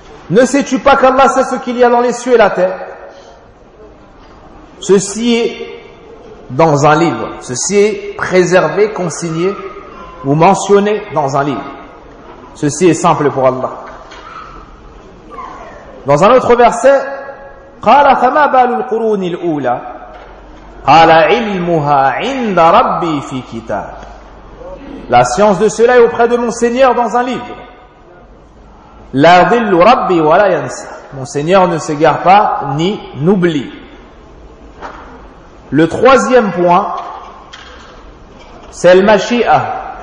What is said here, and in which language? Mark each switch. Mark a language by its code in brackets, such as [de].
[fr] Ne sais-tu pas qu'Allah sait ce qu'il y a dans les cieux et la terre? Ceci est dans un livre. Ceci est préservé, consigné ou mentionné dans un livre. Ceci est simple pour Allah. Dans un autre verset, [ar] قَالَ فَمَا بَالُ الْقُرُونِ الْأُولَى قَالَ عِلْمُهَا عِنْدَ رَبِّي فِي كِتَابٍ. [fr] La science de cela est auprès de mon Seigneur dans un livre. [ar] لَا ضِلُّ رَبِّي وَلَا يَنْسَى. [fr] Mon Seigneur ne s'égare pas ni n'oublie. Le troisième point, c'est le mashi'ah.